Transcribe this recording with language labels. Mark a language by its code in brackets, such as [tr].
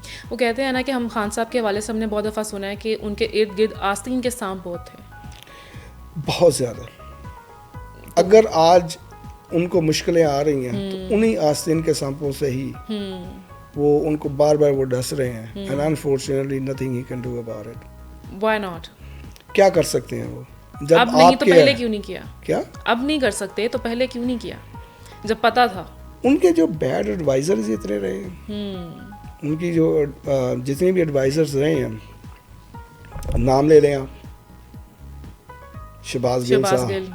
[ur] وہ کہتے ہیں نا کہ ہم خان صاحب کے حوالے سے ہم نے بہت دفعہ سنا ہے کہ ان کے ارد گرد آستین کے سانپ بہت تھے. بہت زیادہ. اگر آج ان کو مشکلیں آ رہی ہیں تو انہی آستین کے سانپوں سے ہی وہ ان کو بار بار وہ ڈس رہے ہیں. [en] and unfortunately nothing he can do about it. Why not? [ur] کیا کر سکتے ہیں وہ؟ جب اب نہیں تو پہلے کیوں نہیں کیا؟ کیا اب نہیں کر سکتے تو پہلے کیوں نہیں کیا جب پتا تھا؟ ان کے جو بیڈ ایڈوائزرز اتنے رہے ہیں, ان کی جو جتنے بھی ایڈوائزرز رہے ہیں, نام لے لیں آپ, شہباز گل صاحب.